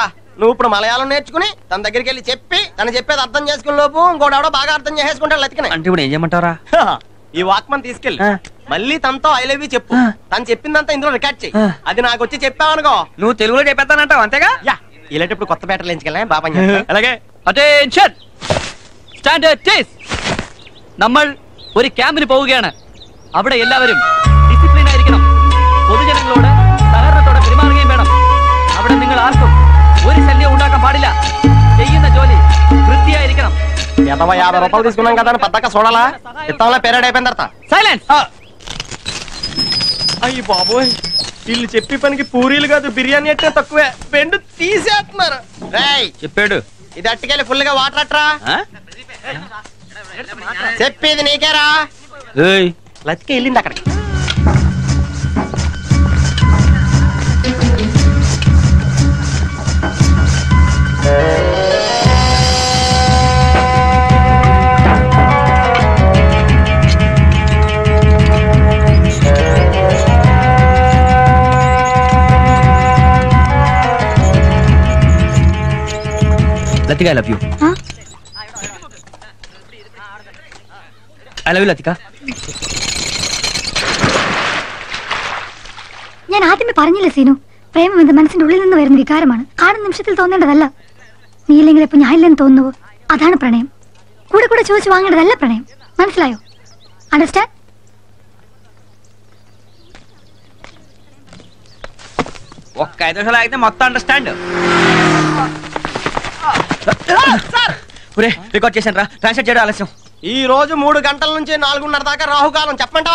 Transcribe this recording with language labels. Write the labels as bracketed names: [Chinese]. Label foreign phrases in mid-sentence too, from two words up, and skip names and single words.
[Telugu] నువ్వు ఇప్పుడు మలయాళం నేర్చుకుని తన దగ్గరికి వెళ్ళి చెప్పి తను చెప్పేది అర్థం చేసుకునే లోపు ఇంకోటి బాగా అర్థం చేసేసుకుంటాడు లతికిని. అంటే ఇప్పుడు ఏం చేయమంటారా? ఈ వాక్మన్ తీసుకెళ్ళి మళ్ళీ తనతో [English] I love you [Telugu] చెప్పు. తను చెప్పిందంతా ఇందులో రికార్డ్ చెయ్యి. అది నాకు వచ్చి చెప్పావనుకോ, నువ్వు తెలుగులో చెప్పేస్తానంటావు అంతేగా? ఇలాంటప్పుడు కొత్త బ్యాటర్లు ఎంచుకెళ్ళా బాబా. అలాగే. [English] attention standard tase. [Malayalam] നമ്മൾ ഒരു ക്യാമ്പിന് പോവുകയാണ്. അവിടെ എല്ലാവരും ഡിസിപ്ലിൻ ആയിരിക്കണം. പൊതുജനങ്ങളോട് സഹകരണത്തോടെ പെരുമാറുകയും വേണം. അവിടെ നിങ്ങൾ ആർക്കും ഒരു ശല്യം ഉണ്ടാക്കാൻ പാടില്ല. ചെയ്യുന്ന ജോലി വൃത്തിയായിരിക്കണം. [Telugu] 50 రూపాయలు తీసుకున్నాం కదా అని పద్దక చూడాలా? ఇత్తంలో పెరేడ్ అయిపోయిన తర్వాత సైలెన్స్. అయ్యి బాబోయ్, వీళ్ళు చెప్పి పనికి పూరీలు కాదు బిర్యానీ అంటే తక్కువే, బెండు తీసేస్తున్నారు. చెప్పాడు. ఇది అట్టుకెళ్ళి ఫుల్ గా వాటర్ అట్రా. చెప్పేది నీకేరా. లతిక వెళ్ళింది అక్కడికి. లతిక, [English] I love you. I love you ലതിക. [Malayalam] ഞാൻ ആദ്യമേ പറഞ്ഞില്ലേ സീനു, പ്രേമം എന്റെ മനസ്സിന്റെ ഉള്ളിൽ നിന്ന് വരുന്ന വികാരമാണ്. കാണുന്ന നിമിഷത്തിൽ തോന്നേണ്ടതല്ല. നീയില്ലെങ്കിൽ ഇപ്പൊ ഞാനില്ലെന്ന് തോന്നുവോ? അതാണ് പ്രണയം. കൂടെ കൂടെ ചോദിച്ചു വാങ്ങേണ്ടതല്ല പ്രണയം. മനസ്സിലായോ? അണ്ടർസ്റ്റാൻഡ്? [Telugu] ఒక్క 5 నిమిషాలు ఆగితే మొత్తం అండర్స్టాండ్. రికార్డ్ చేశాను రా, ట్రాన్స్లేట్ చేయడం ఆలస్యం. ఈ రోజు 3 గంటల నుంచి 4:30 దాకా రాహుకాలం. చెప్పంటావా?